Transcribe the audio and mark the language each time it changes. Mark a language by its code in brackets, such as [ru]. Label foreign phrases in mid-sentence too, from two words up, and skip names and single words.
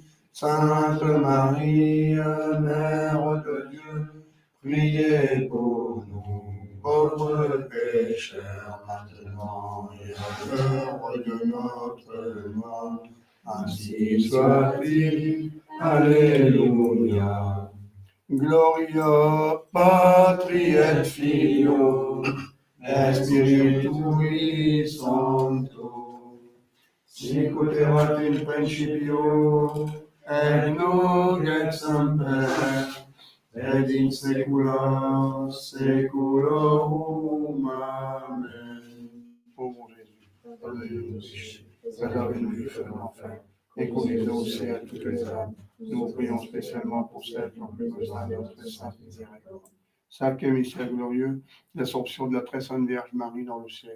[fr] Sainte Marie, Mère de Dieu, priez pour nous, pauvres pécheurs, maintenant et à l'heure de notre mort. Ainsi soit-il. Alléluia. [la] Gloria Patri et Filio et Spiritui Sancto. Sicut erat in principio et nunc et semper et in saecula saeculorum. Amen. [fr] Ô mon Jésus, pardonnez-nous nos péchés, préservez-nous du feu de l'enfer, et conduisez au ciel toutes les âmes. Nous vous prions spécialement pour celles qui ont plus besoin de notre sainte miséricorde. Cinquième mystère glorieux, l'Assomption de la très sainte Vierge Marie dans le ciel.